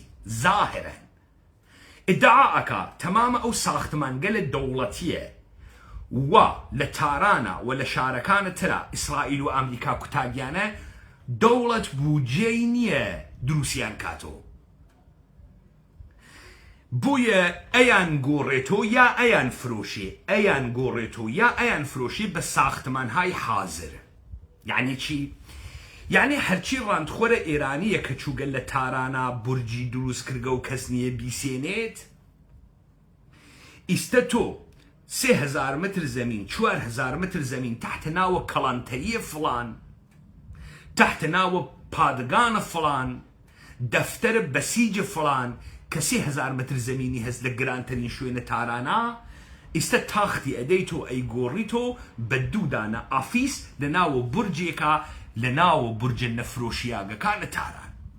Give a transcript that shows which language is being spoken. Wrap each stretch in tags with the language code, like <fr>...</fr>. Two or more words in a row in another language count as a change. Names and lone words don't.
<ckb>ظاهرە ادعاءەکە تەمامە ئەو ساختمانگەلە دەوڵەتیە و لە تارانە و لە شارەکانە ترە ئیسرائیل و ئەمریکا کوتاگیانە دەوڵەت بوجێی نییە دروستیان کاتۆ بوویە ئەیان گۆڕێتۆ یا ئەیان فرۆشی بە</ckb> <fa>ساختمانهای حاضر یعنی چی؟</fa> <ckb>یعنی هەرچی ڕاندخۆرە ئێرانیە کە چووگەل لە تارانە بورجی دروست کردگە و کەس نییە بیسێنێت ئیستە تۆ</ckb> <fa>3000 متر زمین 4000 متر زمین</fa> <ckb>تحت ناوە کەڵانتەریە فڵان تحت ناوە پادگانە فڵان دەفتەرە بەسیجە فڵان کە 3000 متر زمینی هەست لە گرانترین شوێنە تارانە ئیستە تاختی ئەدەیت و ئەیگۆڕیت و بە دوودانە ئافیس لە ناوە بورجێکە لە ناوە بورجە نەفرۆشیاگەکانە تاران</ckb>